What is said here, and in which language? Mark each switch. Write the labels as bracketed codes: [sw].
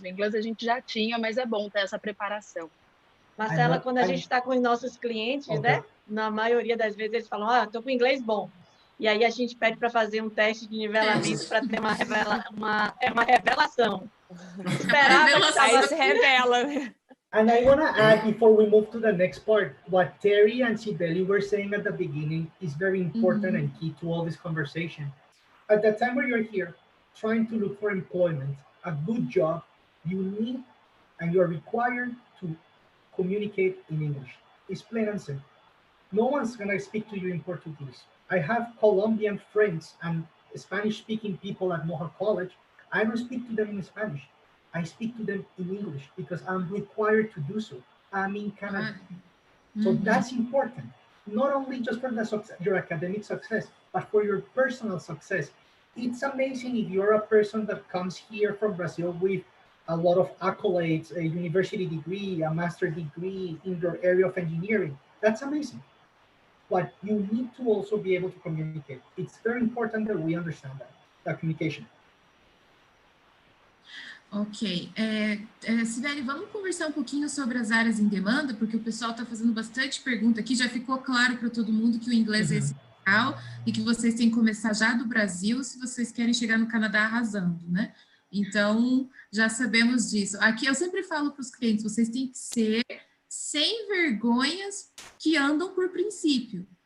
[pt] O inglês a gente já tinha, mas é bom ter essa preparação. Marcela, quando a gente está com os nossos clientes, né? Na maioria das vezes eles falam, estou com inglês bom. E aí a gente pede para fazer um teste de nivelamento para ter uma revelação. Aí se revela. [en] And I want to add, before we move to the next part, what Terry and Sibeli were saying at the beginning is very important and key to all this conversation. At the time where you're here, trying to look for employment, a good job, you need and you're required to communicate in English. It's plain and simple. No one's going to speak to you in Portuguese. I have Colombian friends and Spanish-speaking people at Mohawk College. I don't speak to them in Spanish. I speak to them in English because I'm required to do so. I'm in Canada. So that's important, not only just for your academic success, but for your personal success. It's amazing if you're a person that comes here from Brazil with a lot of accolades, a university degree, a master's degree in your area of engineering. That's amazing. But you need to also be able to communicate. It's very important that we understand that communication. Ok. [pt] Sibeli, vamos conversar um pouquinho sobre as áreas em demanda, porque o pessoal está fazendo bastante pergunta aqui. Já ficou claro para todo mundo que o inglês é essencial e que vocês têm que começar já do Brasil se vocês querem chegar no Canadá arrasando, né? Então, já sabemos disso. Aqui eu sempre falo para os clientes, vocês têm que ser sem vergonhas que andam por princípio.